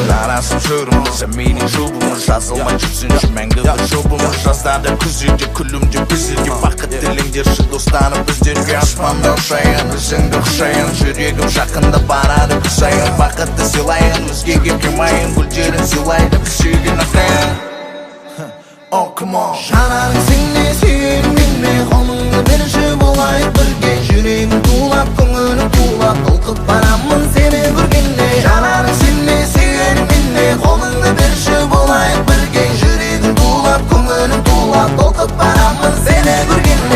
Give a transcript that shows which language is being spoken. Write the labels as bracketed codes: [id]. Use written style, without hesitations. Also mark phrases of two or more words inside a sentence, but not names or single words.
[kk] Жарасып жүріміз, әменен жұбымыз, жазылмай жүрсінші мәңгі бір жұбымыз. Жаздада күзде күлімдеп біздерге, бақыт тіліңдерші достарым біздерге. Аспанда ұшайын, өзіңді құшайын, жүрегім жақында барады күсайын. Бақытты сыйлайын, өзгеге қимайын, гүлдерін сыйлайды біз сүйген ақайын. [en] Oh, come on. [kk] Жанарың сіңе сүйерім менме, қолыңды берші болайық бірге. Жүрегім тулап, көңілім тулап, толқып барамын сені көргенде. Жанарың сіңе сүйерім менме, қолыңды берші болайық бірге. Жүрегім тулап, көңілім тулап, толқып барамын сені көргенде.